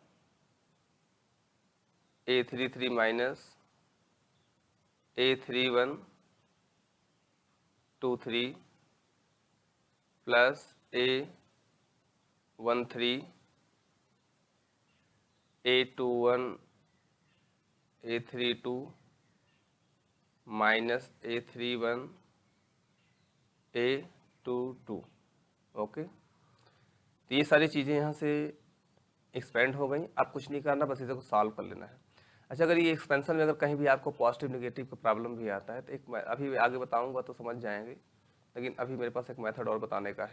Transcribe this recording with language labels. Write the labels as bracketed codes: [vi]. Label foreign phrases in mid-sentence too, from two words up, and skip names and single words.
[en] A33 minus A3123 plus A13, A21, A32 minus A31, A22. [hi] ओके, तो ये सारी चीज़ें यहाँ से एक्सपेंड हो गई। आप कुछ नहीं करना, बस इसे को सॉल्व कर लेना है। अच्छा, अगर ये एक्सपेंशन में अगर कहीं भी आपको [en] positive negative [hi] का प्रॉब्लम भी आता है तो एक मैं अभी आगे बताऊंगा तो समझ जाएंगे, लेकिन अभी मेरे पास एक मेथड और बताने का है।